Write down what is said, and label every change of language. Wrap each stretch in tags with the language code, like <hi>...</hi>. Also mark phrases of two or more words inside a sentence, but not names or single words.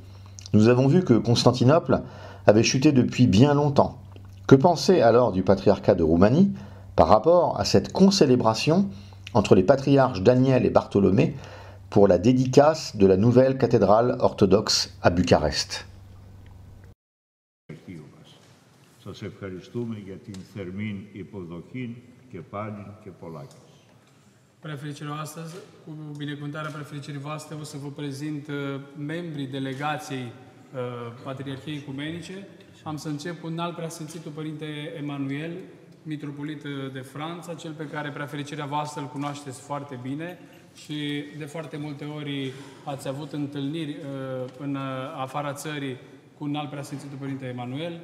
<fr>Nous avons vu que Constantinople avait chuté depuis bien longtemps. Que penser alors du patriarcat de Roumanie par rapport à cette concélébration entre les patriarches Daniel et Bartholomé pour la dédicace de la nouvelle cathédrale orthodoxe à Bucarest?</fr> <el>Σας ευχαριστούμε για την θερμήν υποδοχή και πάλιν και πολλάκις.</el> <ro>Preafericirea astăzi, cu binecuvântarea preafericirii voastre, o să vă prezint membrii delegației Patriarhiei Ecumenice. Am să încep cu înalt preasfințitul Părinte Emanuel, mitropolit de Franța, cel pe care preafericirea voastră îl cunoașteți foarte bine și de foarte multe ori ați avut întâlniri în afara țării cu înalt preasfințitul Părinte Emanuel.</ro>